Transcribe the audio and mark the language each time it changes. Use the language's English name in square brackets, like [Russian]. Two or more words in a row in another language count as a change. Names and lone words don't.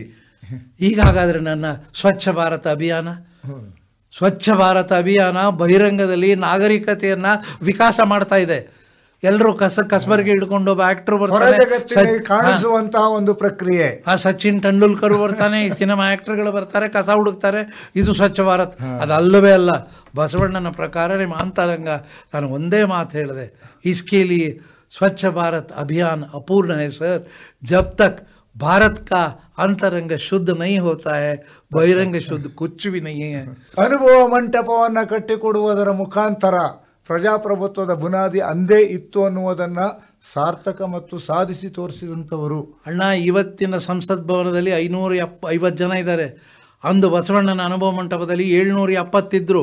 [Kannada] ಹೀಗಾಗಾದ್ರೆ ನನ್ನ ಸ್ವಚ್ಛ ಭಾರತ ಅಭಿಯಾನ ಬಹಿರಂಗದಲ್ಲಿ ನಾಗರಿಕತೆಯನ್ನ ವಿಕಾಸ ಮಾಡ್ತಾ ಇದೆ. ಎಲ್ಲರೂ ಕಸಬರ್ಗೆ ಹಿಡ್ಕೊಂಡು ಒಬ್ಬ ಆಕ್ಟರ್ ಬರ್ತಾರೆ, ಕಾಣಿಸುವಂತಹ ಒಂದು ಪ್ರಕ್ರಿಯೆ. ಸಚಿನ್ ತೆಂಡೂಲ್ಕರ್ ಬರ್ತಾನೆ, ಸಿನಿಮಾ ಆಕ್ಟರ್ಗಳು ಬರ್ತಾರೆ, ಕಸ ಹುಡುಕ್ತಾರೆ. ಇದು ಸ್ವಚ್ಛ ಭಾರತ್ ಅದಲ್ಲವೇ ಅಲ್ಲ. ಬಸವಣ್ಣನ ಪ್ರಕಾರ ನಿಮ್ಮ ಅಂತರಂಗ, ನಾನು ಒಂದೇ ಮಾತು ಹೇಳಿದೆ, [Hindi] इसके लिए स्वच्छ भारत अभियान अपूर्ण है सर. जब तक भारत का अंतरंग शुद्ध नहीं होता है, बहिರಂಗ शुद्ध कुछ भी नहीं है. [Kannada] ಅನುಭವ ಮಂಟಪವನ್ನು ಕಟ್ಟಿಕೊಡುವುದರ ಮುಖಾಂತರ ಪ್ರಜಾಪ್ರಭುತ್ವದ ಬುನಾದಿ ಅಂದೇ ಇತ್ತು ಅನ್ನುವುದನ್ನು ಸಾರ್ಥಕ ಮತ್ತು ಸಾಧಿಸಿ ತೋರಿಸಿದಂಥವರು. ಅಣ್ಣ, ಇವತ್ತಿನ ಸಂಸತ್ ಭವನದಲ್ಲಿ 550 ಜನ ಇದ್ದಾರೆ. ಅಂದು ಬಸವಣ್ಣನ ಅನುಭವ ಮಂಟಪದಲ್ಲಿ 770 ಇದ್ರು.